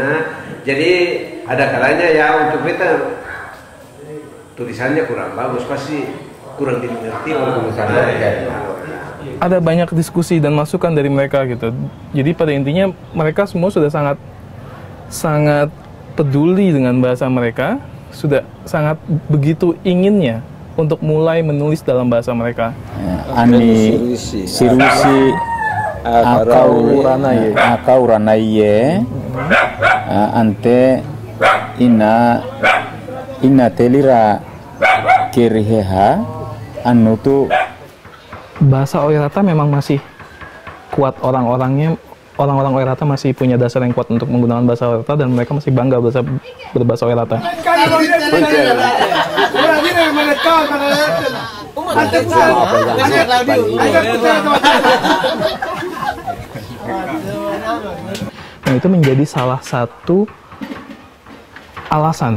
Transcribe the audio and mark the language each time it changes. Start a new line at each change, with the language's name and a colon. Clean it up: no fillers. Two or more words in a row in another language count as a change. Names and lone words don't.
Indonesian: Jadi ada kalanya ya untuk kita tulisannya kurang bagus, pasti kurang dimengerti oleh pengusaha. Ada banyak diskusi dan masukan dari mereka gitu. Jadi pada intinya mereka semua sudah sangat peduli dengan bahasa mereka, sudah sangat begitu inginnya untuk mulai menulis dalam bahasa mereka.
Oirata: Ani sirusi akau ranaye ante ina telira kiriheha anu tu.
Indonesian: Bahasa Oirata memang masih kuat, orang-orang Oirata masih punya dasar yang kuat untuk menggunakan bahasa Oirata dan mereka masih bangga berbahasa Oirata. Nah, itu menjadi salah satu alasan.